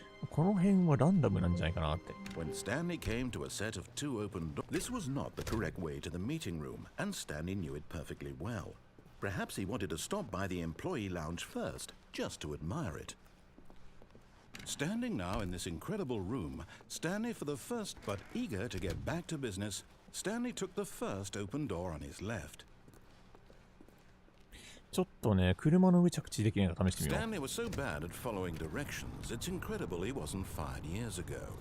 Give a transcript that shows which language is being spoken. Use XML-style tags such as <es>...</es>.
<ja>この辺はランダムなんじゃないかなって。</ja> <en>When Stanley came to a set of two open doors, this was not the correct way to the meeting room, and Stanley knew it perfectly well. Perhaps he wanted to stop by the employee lounge first, just to admire it. Standing now in this incredible room, Stanley for the first, but eager to get back to business, Stanley took the first open door on his left.</en> <ja>ちょっとね、車の上着地できないか試してみよう。</ja> <en>Stanley was so bad at following directions, it's incredible he wasn't fired years ago.</en>